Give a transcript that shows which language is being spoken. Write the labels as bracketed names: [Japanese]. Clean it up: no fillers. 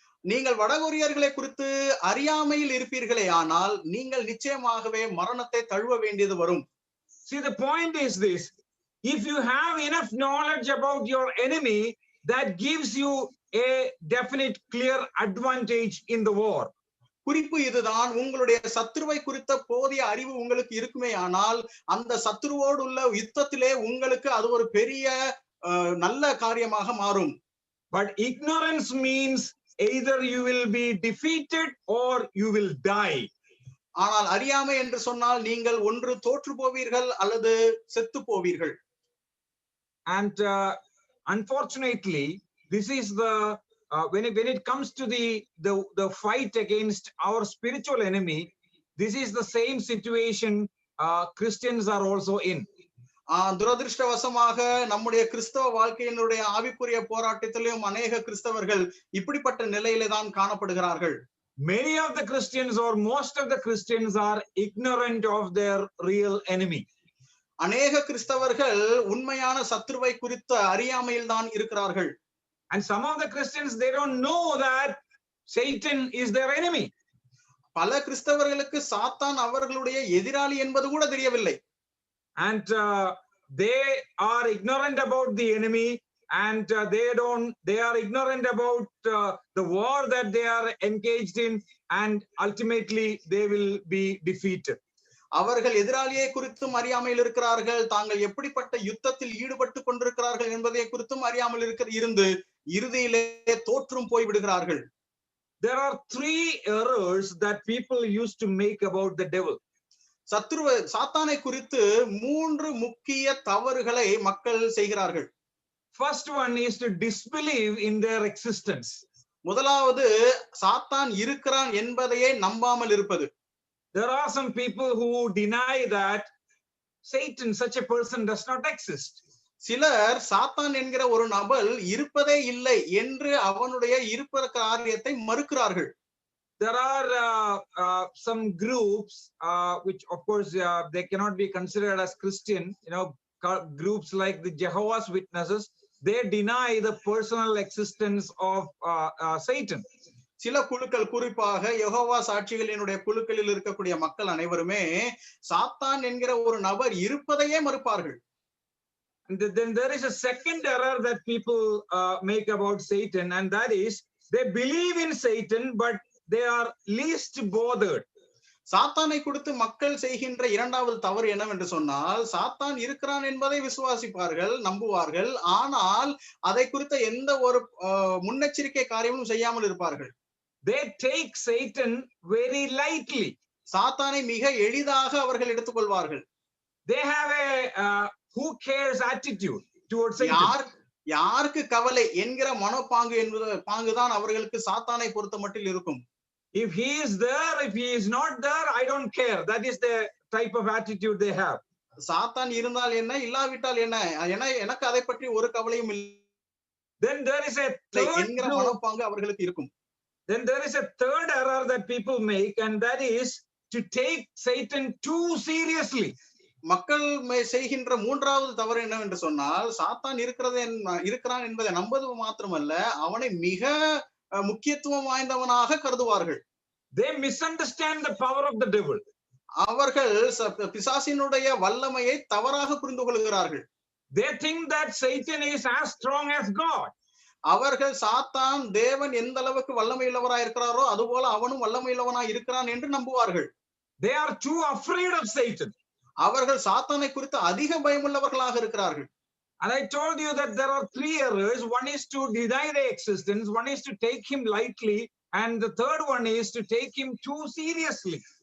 [Tamil] நீங்கள் வடகொரியர்களை குறித்து அறியாமையில் இருப்பீர்களே ஆனால் நீங்கள் நிச்சயமாகவே மரணத்தை தழுவ வேண்டியது வரும். [English] See, the point is this: if you have enough knowledge about your enemy, that gives you a definite clear advantage in the war. [Tamil] குறிப்பு இதுதான், உங்களுடைய சத்துருவை குறித்த போதிய அறிவு உங்களுக்கு இருக்குமே ஆனால் அந்த சத்துருவோடு உள்ள யுத்தத்திலே உங்களுக்கு அது ஒரு பெரிய நல்ல காரியமாக மாறும். [English] But ignorance means either you will be defeated or you will die. [Tamil] ஆனால் அறியாமை என்று சொன்னால் நீங்கள் ஒன்று தோற்று போவீர்கள் அல்லது செத்து போவீர்கள். [English] And unfortunately, this is the when it comes to the fight against our spiritual enemy, this is the same situation Christians are also in. [Tamil] துரதிருஷ்டவசமாக நம்முடைய கிறிஸ்தவ வாழ்க்கையினுடைய ஆவிக்குரிய போராட்டத்திலும் அநேக கிறிஸ்தவர்கள் இப்படிப்பட்ட நிலையிலே தான் காணப்படுகிறார்கள். [English] Many of the Christians or most of the Christians are ignorant of their real enemy. [Tamil] அநேக கிறிஸ்தவர்கள் உண்மையான சத்துருவை குறித்த அறியாமையில் தான் இருக்கிறார்கள். [English] And some of the Christians, they don't know that Satan is their enemy. [Tamil] பல கிறிஸ்தவர்களுக்கு சாத்தான் அவர்களுடைய எதிராளி என்பது கூட தெரியவில்லை. [English] And they are ignorant about the enemy, and they are ignorant about the war that they are engaged in, and ultimately they will be defeated. [Tamil] அவர்கள் எதிராளியை குறித்தும் அறியாமல் இருக்கிறார்கள், தாங்கள் எப்படிப்பட்ட யுத்தத்தில் ஈடுபட்டு கொண்டிருக்கிறார்கள் என்பதை குறித்தும் அறியாமல் இருந்து இறுதியிலே தோற்றும் போய் விடுகிறார்கள். [English] There are 3 errors that people used to make about the devil. [Tamil] சாத்தானை குறித்து 3 முக்கிய தவறுகளை மக்கள் செய்கிறார்கள். [English] First one is to disbelieve in their existence. [Tamil] முதலாவது சாத்தான் இருக்கிறான் என்பதையே நம்பாமல் இருப்பது. [English] There are some people who deny that Satan, such a person, does not exist. [Tamil] சிலர் சாத்தான் என்கிற ஒரு நபர் இருப்பதே இல்லை என்று அவனுடைய இருப்ப காரியத்தை மறுக்கிறார்கள். [English] There are some groups which of course they cannot be considered as Christian, groups like the Jehovah's Witnesses. They deny the personal existence of Satan. [Tamil] சில குழுக்கள், குறிப்பாக யெகோவா சாட்சிகளினுடைய குழுக்களில் இருக்கக்கூடிய மக்கள் அனைவருமே சாத்தான் என்கிற ஒரு நபர் இருப்பதையே மறுப்பார்கள். [English] And then there is a second error that people make about Satan, and that is they believe in Satan but they are least bothered. [Tamil] சாத்தானை குறித்து மக்கள் செய்கின்ற இரண்டாவது தவறு என்னவென்று சொன்னால், சாத்தான் இருக்கிறான் என்பதை விசுவாசிப்பார்கள், நம்புவார்கள், ஆனால் அதை குறித்த எந்த ஒரு முன்னெச்சரிக்கை காரியமும் செய்யாமல் இருப்பார்கள். [English] They take Satan very lightly. [Tamil] சாத்தானை மிக எளிதாக அவர்கள் எடுத்துக்கொள்வார்கள். [English] They have a who cares attitude towards Satan. [Tamil] யாருக்கு கவலை என்கிற மனப்பாங்கு பாங்குதான் அவர்களுக்கு சாத்தானை பொறுத்த மட்டில் இருக்கும். [English] If he is there, if he is not there, I don't care. That is the type of attitude they have. [Tamil] சாத்தான் இருந்தால் என்ன, இல்லாவிட்டால் என்ன, எனக்கு அதை பற்றி ஒரு கவலையும் இல்லை [English] Then there is a third [Tamil] என்கிற [English] group. [Tamil] மனப்பாங்கு அவர்களுக்கு இருக்கும். [English] Then there is a third error that people make, and that is to take Satan too seriously. [Tamil] மக்கள் செய்கின்ற மூன்றாவது தவறு என்னவென்று சொன்னால், சாத்தான் இருக்கிறான் என்பதை நம்பது மாத்திரமல்ல, அவனை மிக முக்கியத்துவம் வாய்ந்தவனாக கருதுவார்கள். [English] They misunderstand the power of the devil. [Tamil] அவர்கள் பிசாசினுடைய வல்லமையை தவறாக புரிந்து கொள்கிறார்கள். [English] They think that Satan is as strong as God. [Tamil] அவர்கள் சாத்தான் தேவன் எந்த அளவுக்கு வல்லமையுள்ளவராய் இருக்கிறாரோ அதுபோல அவனும் வல்லமையுள்ளவனாய் இருக்கிறான் என்று நம்புவார்கள். [English] They are too afraid of Satan. [Tamil] அவர்கள் சாத்தானை குறித்து அதிக பயமுள்ளவர்களாக இருக்கிறார்கள். [English] And I told you that there are three errors. One is to deny the existence, one is to take him lightly, and the third one is to take him too seriously.